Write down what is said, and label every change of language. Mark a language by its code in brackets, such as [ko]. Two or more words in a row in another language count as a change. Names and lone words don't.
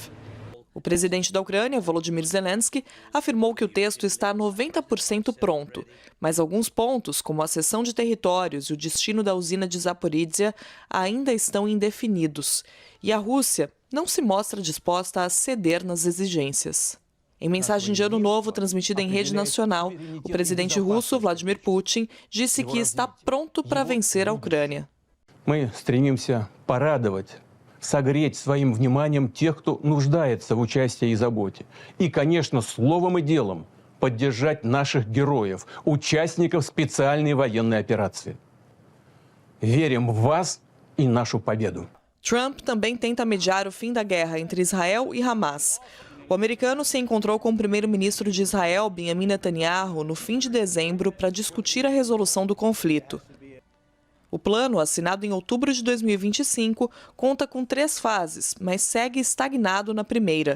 [pt] O presidente da Ucrânia, Volodymyr Zelensky, afirmou que o texto está 90% pronto, mas alguns pontos, como a cessão de territórios e o destino da usina de Zaporizhia, ainda estão indefinidos. E a Rússia não se mostra disposta a ceder nas exigências. Em mensagem de Ano Novo transmitida em rede nacional, o presidente russo, Vladimir Putin, disse que está pronto para vencer a Ucrânia. [ru] Мы стремимся порадовать, согреть своим вниманием тех, кто нуждается в участии и заботе. И, конечно, словом и делом поддержать наших героев, участников специальной военной операции. Верим в вас и нашу победу. [pt] Trump também tenta mediar o fim da guerra entre Israel e Hamas. O americano se encontrou com o primeiro-ministro de Israel, Benjamin Netanyahu, no fim de dezembro para discutir a resolução do conflito. O plano, assinado em outubro de 2025, conta com 3 fases, mas segue estagnado na primeira.